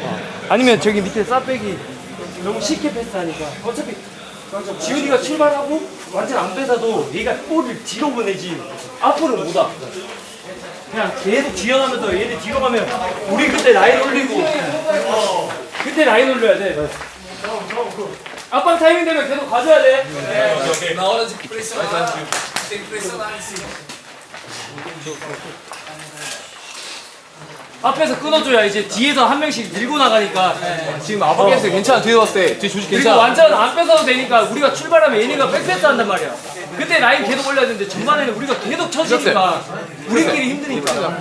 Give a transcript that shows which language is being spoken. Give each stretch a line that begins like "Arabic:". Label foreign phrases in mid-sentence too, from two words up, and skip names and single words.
Korean: 아니면 저기 밑에 싸빼기 너무 쉽게 패스하니까 어차피 지훈이가 출발하고 완전 안 뺏어도 얘가 볼을 뒤로 보내지 앞으로 못 와. 그냥 계속 지연하면서 얘네 뒤로 가면 우리 그때 라인 올리고 그때 라인 올려야 돼. 앞방 타이밍 되면 계속 가져야 돼.
Portuguese: Na hora de pressionar, tem que pressionar em cima.
Korean: 앞에서 끊어줘야 이제 뒤에서 한 명씩 밀고 나가니까. 지금 아바게스 괜찮아. 뒤에 왔을 때 뒤에 조직 그리고 괜찮아. 완전 안 뺏어도 되니까 우리가 출발하면 얘네가 백패스 한단 말이야. 그때 라인 계속 올려야 되는데 전반에는 우리가 계속 쳐지니까 우리끼리 힘드니까.